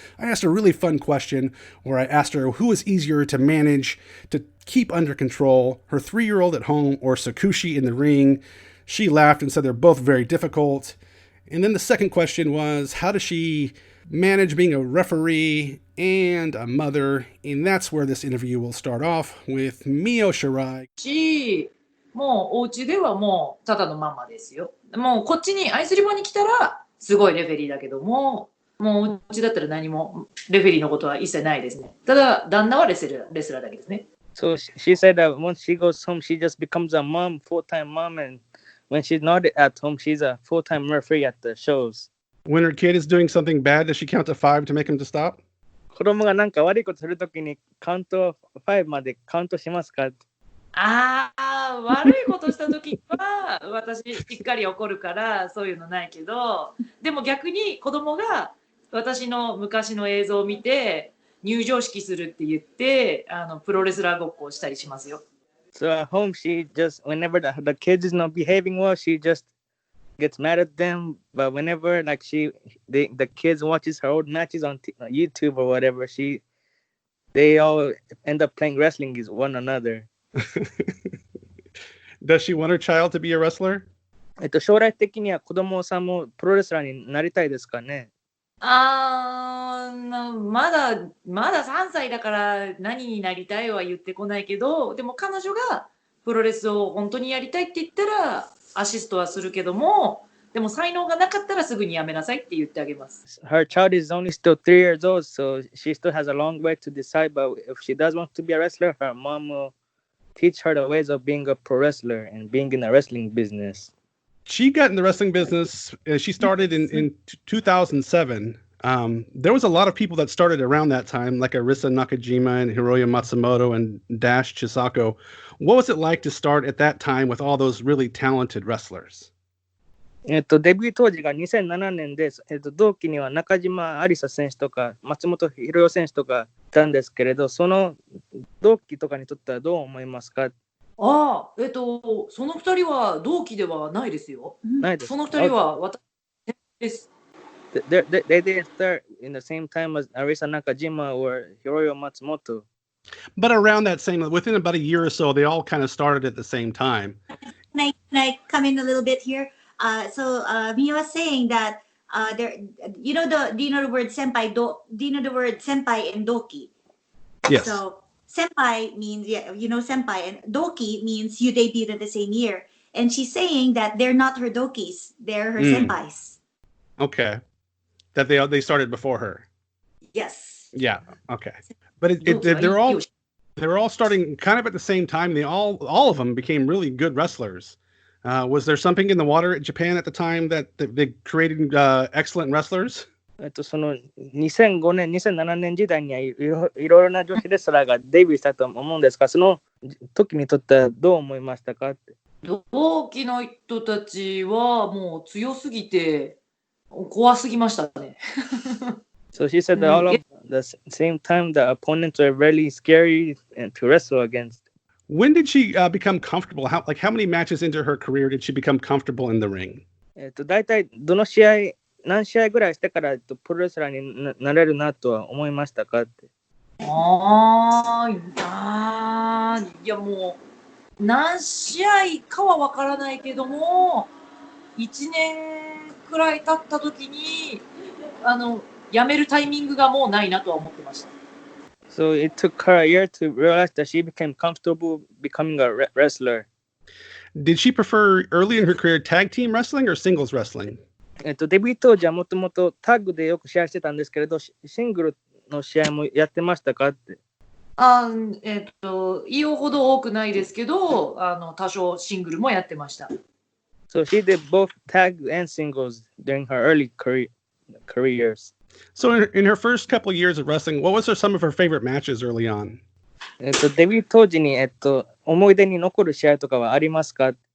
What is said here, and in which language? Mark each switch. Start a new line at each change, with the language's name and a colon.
English: I asked a really fun question where I asked her who was easier to manage, to keep under control, her 3-year-old at home or Sakushi in the ring. She laughed and said they're both very difficult. And then the second question was, how does she manage being a referee and a mother? And that's where this interview will start off with Mio Shirai.
Japanese: もうお家ではもうただのママですよ。もうこっちにアイスリボに来たらすごいレフェリーだけども、もうお家だったら何もレフェリーのことは一切ないですね。ただ旦那はレスラーだけですね。
English: So she said that once she goes home, she just becomes a mom, full-time mom, and when she's not at home, she's a full-time referee at the shows. When her kid is doing something bad, does she count to 5 to make him to stop?
Japanese: 子供がなんか悪いことするときにカウント5までカウントしますか？ああ、悪いことした時は私しっかり怒るからそういうのないけど、でも逆に子供が私の昔の映像を見て入場式するって言ってプロレスラーごっこをしたりしますよ。
English: So at home, she just whenever the kids is not behaving well, she just gets mad at them. But whenever like the kids watches her old matches on YouTube or whatever, they all end up playing wrestling with one another. Does she want her child to be a wrestler?
Japanese: 将来的には子供さんもプロレスラーになりたいですかね？まだ3歳だから何になりたいは言ってこないけど、でも彼女がプロレスを本当にやりたいって言ったらアシストはするけども、でも才能がなかったらすぐにやめなさいって言ってあげます。
English: Her child is only still 3 years old, so she still has a long way to decide. But if she does want to be a wrestler, her mom will teach her the ways of being a pro wrestler and being in the wrestling business. She got in the wrestling business. She started in 2007. There was a lot of people that started around that time, like Arisa Nakajima and Hiroya Matsumoto and Dash Chisako. What was it like to start at that time with all those really talented wrestlers?
Japanese: デビュー当時が2007年で、同期には中島有沙選手とか松本博代選手とかいたんですけれど、その同期とかにとってはどう思いますか？その2人は同期ではないですよ。ないです。その2人は私です。
English: They didn't start in the same time as Arisa Nakajima or Hiroyo Matsumoto. But around that same, within about a year or so, they all kind of started at the same time. Can I come in a little bit here? Mio was saying that do you know the word senpai? Do you know the word senpai and doki? Yes. So senpai means senpai, and doki means you debuted in the same year. And she's saying that they're not her dokis; they're her senpais. Okay, that they started before her. Yes. Yeah. Okay, but they're all starting kind of at the same time. They all of them became really good wrestlers. Was there something in the water at Japan at the time that they created excellent wrestlers?
Japanese: その2005年、2007年時代にはいろいろな女子レスラーがデビューしたと思うんですが、その時にとってはどう思いましたかって。同期の人たちはもう強すぎて怖すぎましたね。
English: So she said that all of the same time the opponents were really scary to wrestle against. When did she become comfortable? How many matches into her career did she become comfortable in the ring?
Japanese: だいたい何試合ぐらいしてからプロレスラーになれるなとは思いましたかって。いやもう何試合かは分からないけども1年くらい経った時に辞めるタイミングがもうないなとは思ってました。
English: So it took her a year to realize that she became comfortable becoming a wrestler. Did she prefer early in her career tag team wrestling or singles wrestling?
Japanese: デビュー当時はもともとタッグでよく試合してたんですけれど、シングルの試合もやってましたかって。言うほど多くないですけど、多少シングルもやってました。
English: So she did both tag and singles during her early careers. So in her first couple of years of wrestling, what was some of her favorite matches early on?
Japanese: デビュー当時に思い出に残る試合とかはありますか？